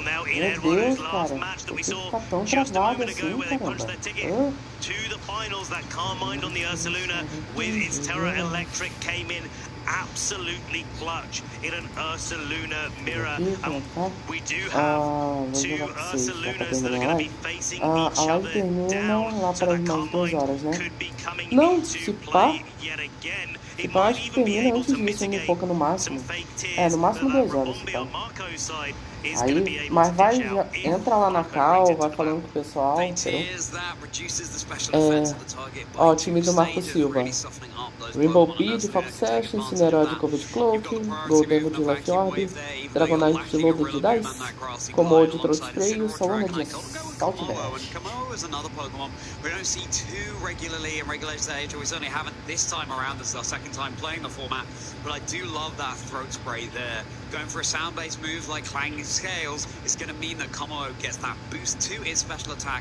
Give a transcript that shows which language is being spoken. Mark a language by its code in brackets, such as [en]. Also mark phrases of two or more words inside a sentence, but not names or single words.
[en] Now in Eduardo's last match that we saw just a moment ago, where they punched their ticket to the finals, that Calm Mind on the Ursaluna with its Terra Electric came in absolutely clutch in an Ursaluna mirror. And we do have 2 Ursalunas that are going to be facing each other down, so that Calm Mind could be coming into play yet again. [pt] Eu acho que termina antes disso, um pouco no máximo. É, no máximo 2 horas, tá? Aí, mas vai, entra lá na cal, vai falando com o pessoal, entendeu? Ó, o time do Marco Silva. Rainbow Bee de Fox Sash, Cineró de Covid Cloak, Goldengo de Life Orb, Dragonite de Loader de Dice, Komo de Throat Spray e o Salona de Assault Dash. [en] Komo is another Pokemon we don't see too regularly in regular stage, or we certainly haven't this time around. This is our second time playing the format, but I do love that Throat Spray there. Going for a sound-based move like Clanging Scales is going to mean that Komo gets that boost to its special attack.